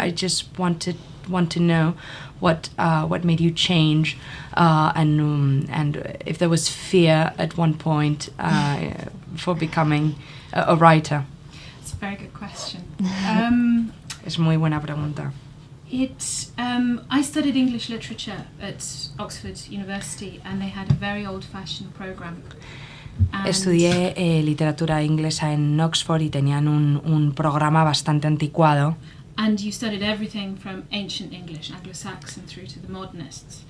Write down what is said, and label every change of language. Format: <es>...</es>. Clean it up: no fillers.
<en>I just want to know what made you change, and if there was fear at one point for becoming a writer. It's a very good question.</en> <es>Es muy buena pregunta.</es> <en>I studied English literature at Oxford University, and they had a very old-fashioned program.</en> <es>Estudié literatura inglesa en Oxford y tenían un programa bastante anticuado.</es> <en>And you studied everything from ancient English, Anglo-Saxon, through to the modernists.</en>